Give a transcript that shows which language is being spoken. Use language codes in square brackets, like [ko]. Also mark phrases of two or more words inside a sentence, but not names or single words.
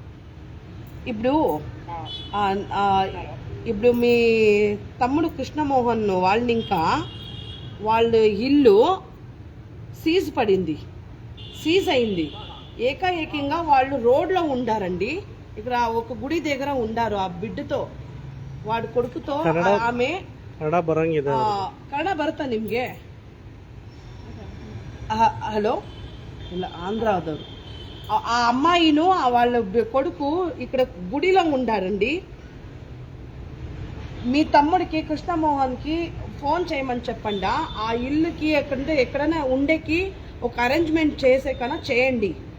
[te] ఇప్పుడు మీ తమ్ముడు కృష్ణమోహన్ వాళ్ళని ఇంకా వాళ్ళ ఇల్లు సీజ్ అయింది. ఏకాఏకంగా వాళ్ళు రోడ్లో ఉండారండి. ఇక్కడ ఒక గుడి దగ్గర ఉండారు ఆ బిడ్డతో, వాడి కొడుకుతో. [kn] ఆమె ಕನ್ನಡ ಬರುತ್ತಾ ನಿಮ್ಗೆ? హలో, ಇಲ್ಲ ఆంధ్రాదವರು. [te] ఆ అమ్మాయిను వాళ్ళ కొడుకు ఇక్కడ గుడిలో ఉండారండి. మీ తమ్ముడికి కృష్ణమోహన్కి ఫోన్ చేయమని చెప్పండి. ఆ ఇల్లుకి ఎక్కడైనా ఉండేకి ఒక అరేంజ్మెంట్ చేసే కన్నా చేయండి.